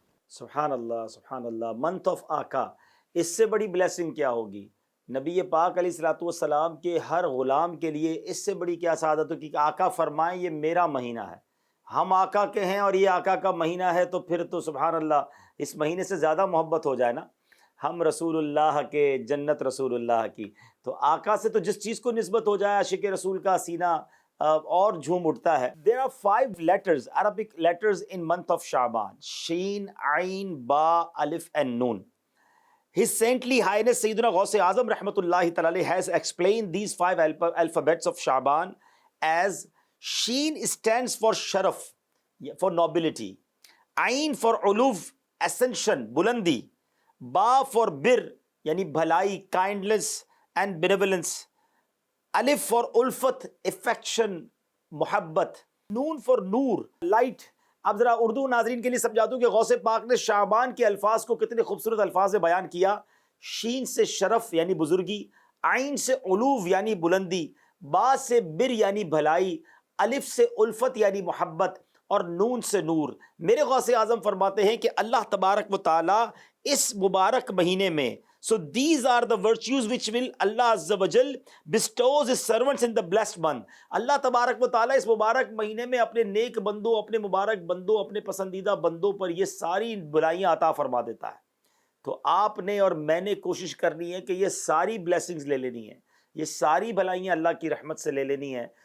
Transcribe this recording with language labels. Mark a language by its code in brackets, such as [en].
[ur] سبحان اللہ month of آقا، اس سے بڑی بلیسنگ کیا ہوگی؟ نبی پاک علیہ الصلوۃ والسلام کے ہر غلام کے لیے اس سے بڑی کیا سعادت ہو کہ آقا فرمائیں یہ میرا مہینہ ہے، ہم آقا کے ہیں اور یہ آقا کا مہینہ ہے، تو پھر تو سبحان اللہ اس مہینے سے زیادہ محبت ہو جائے نا. ہم رسول اللہ کے، جنت رسول اللہ کی، تو آقا سے تو جس چیز کو نسبت ہو جائے عاشق رسول کا سینہ اور جھوم اٹھتا ہے. [en] There are 5 letters, Arabic letters in month of Sha'ban: Sheen, Ain, Ba, Alif and Noon. His Saintly Highness Sayyidina Ghaus Azam Rahmatullahi Ta'ala has explained these 5 alphabets of Sha'ban as Sheen stands for Sharaf, for nobility. Ain for Uluv, ascension, Bulandi. Ba for Bir, yani bhalai, kindness and benevolence. Alif for Ulfat, affection, Muhabbat. Noon for Noor, light. [ur] اب ذرا اردو ناظرین کے لیے سمجھا دوں کہ غوث پاک نے شعبان کے الفاظ کو کتنے خوبصورت الفاظ سے بیان کیا. شین سے شرف یعنی بزرگی، عین سے علوو یعنی بلندی، با سے بر یعنی بھلائی، الف سے الفت یعنی محبت، اور نون سے نور. میرے غوث اعظم فرماتے ہیں کہ اللہ تبارک و تعالی اس مبارک مہینے میں، [en] so these are the virtues which will Allah Azza wa Jal bestows his servants in the blessed month. [ur] اللہ تبارک و تعالی اس مبارک مہینے میں اپنے نیک بندوں، اپنے مبارک بندوں، اپنے پسندیدہ بندوں پر یہ ساری بلائیاں عطا فرما دیتا ہے. تو آپ نے اور میں نے کوشش کرنی ہے کہ یہ ساری بلیسنگز لے لینی ہے، یہ ساری بھلائیاں اللہ کی رحمت سے لے لینی ہے.